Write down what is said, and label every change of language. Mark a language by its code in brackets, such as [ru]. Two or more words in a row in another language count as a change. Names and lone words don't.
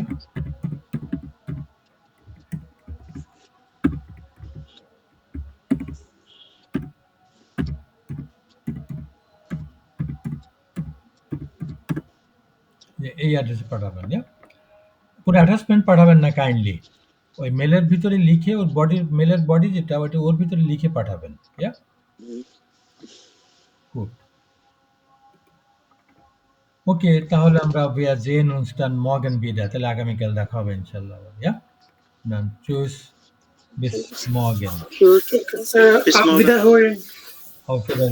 [bn] এই অ্যাড্রেসে পাঠাবেন। পুরো অ্যাটাচমেন্ট পাঠাবেন না কাইন্ডলি, ওই মেলের ভিতরে লিখে ওর বডির, মেলের বডি যেটা ওইটা ওর ভিতরে লিখে পাঠাবেন। [en] Good. Okay, [bn] তাহলে আমরা [de] wir sehen uns dann morgen wieder, [bn] তাহলে আগামীকাল দেখা হবে ইনশাআল্লাহ। [de] Dann tschüss, bis morgen. Bis morgen. Auf Wiedersehen.